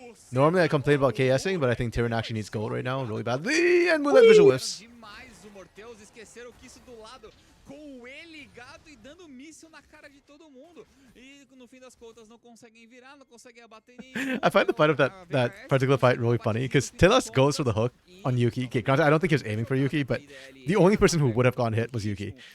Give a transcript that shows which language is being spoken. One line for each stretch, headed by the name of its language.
English: Normally I complain about KSing, but I think Tyrion actually needs gold right now really badly. And with that visual whiffs.
Portuguese: Demais o Morteus, esqueceram que isso do lado com o E ligado e dando míssil na cara de todo mundo. E no fim das contas não conseguem virar, não conseguem abater nenhum.
English: I find the fight of that particular fight really funny because Telas goes for the hook on Yuki. Okay, granted, I don't think he was aiming for Yuki, but the only person who would have gotten hit was Yuki.